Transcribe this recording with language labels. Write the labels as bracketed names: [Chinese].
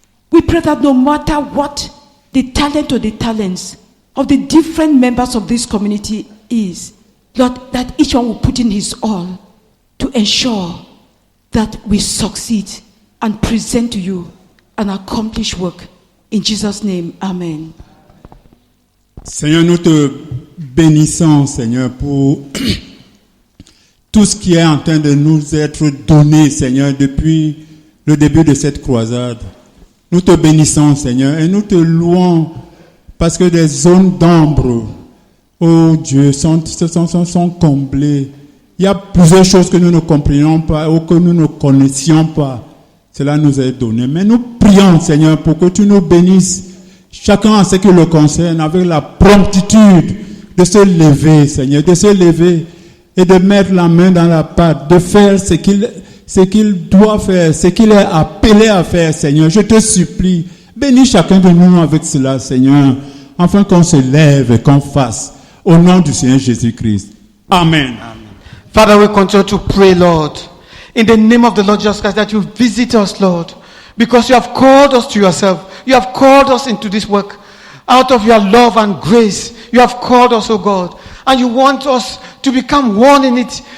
[English] We pray that no matter what the talent or the talents of the different members of this community is, Lord, that each one will put in his all to ensure that we succeed and present to you an accomplished work. In Jesus' name, amen. [French] Seigneur, nous te bénissons, Seigneur, pour tout ce qui est en train de nous être donné, Seigneur, depuis le début de cette croisade. Nous te bénissons, Seigneur, et nous te louons parce que des zones d'ombre, oh Dieu, sont comblées. Il y a plusieurs choses que nous ne comprenions pas ou que nous ne connaissions pas. Cela nous est donné. Mais nous prions, Seigneur, pour que tu nous bénisses, chacun en ce qui le concerne, avec la promptitude de se lever, Seigneur, de se lever et de mettre la main dans la pâte, de faire ce qu'il doit faire, ce qu'il est appelé à faire, Seigneur. Je te supplie, bénis chacun de nous avec cela, Seigneur, afin qu'on se lève et qu'on fasse. Au nom du Seigneur Jésus-Christ. Amen. [English] Father, we continue to pray, Lord, in the name of the Lord Jesus Christ, that you visit us, Lord, because you have called us to yourself. You have called us into this work. Out of your love and grace, you have called us, oh God, and you want us to become one in it.